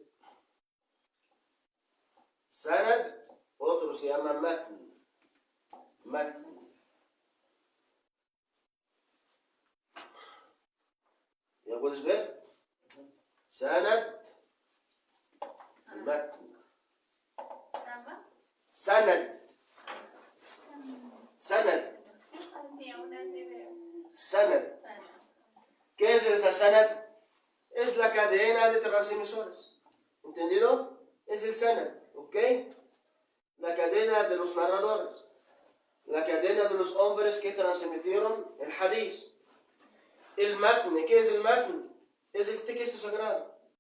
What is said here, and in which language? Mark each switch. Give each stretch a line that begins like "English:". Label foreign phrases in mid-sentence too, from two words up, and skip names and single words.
Spanish: Sanad, otro se llama matn. Matn. ¿Ya puedes ver? Sanad y matn. Sanad. Sanad. Sanad. ¿Qué es esa sanad? Es la cadena de transmisores. ¿Entendido? Es el sanad. ¿Ok? La cadena de los narradores. la cadena de los hombres que transmitieron el hadith. El matn, ¿qué es el matn? Es el texto sagrado.